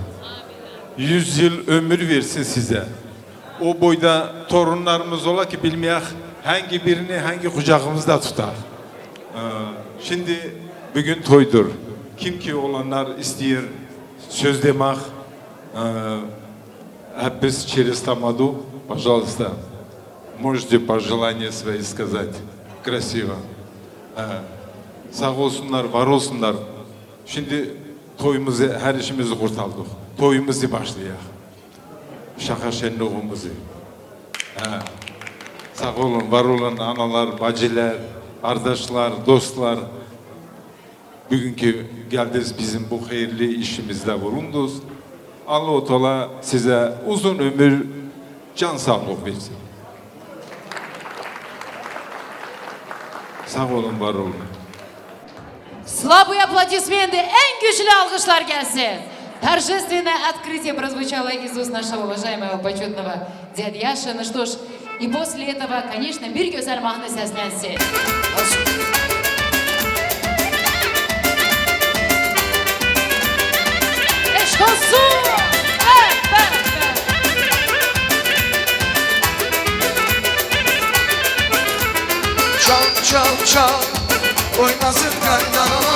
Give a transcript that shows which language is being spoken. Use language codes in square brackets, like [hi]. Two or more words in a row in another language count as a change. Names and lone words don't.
[tr] 100 yıl ömür versin size. O boyda torunlarımız ola ki bilmeyek hangi birini hangi kucağımızda tutar. Şimdi bugün toydur. Kim ki olanlar istiyor söz demek, hep biz [ru] через тамаду, пожалуйста, можете пожелания свои сказать красиво. [tr] Sağ olsunlar, var olsunlar. Şimdi toyumuzu, her işimizi kurtardık. Toyumuzu başlayalım. Şaka şenliğimizi. Sağ olun, var olun analar, bacılar, kardeşler, dostlar. Bugünkü geldiniz bizim bu hayırlı işimizde bulundunuz. Allah-u Teala size uzun ömür, can sağlık versin. Sağ olun, var olun. [ru] Слабые аплодисменты, [tr] en güçlü alkışlar gelsin. [ru] Торжественное открытие прозвучало из уст нашего уважаемого почетного дяди Яши. Ну что ж, и после этого, конечно, [tr] bir güzel mahnı seslensin. Eşk olsun! Çal çal çal, oynasın kaynana.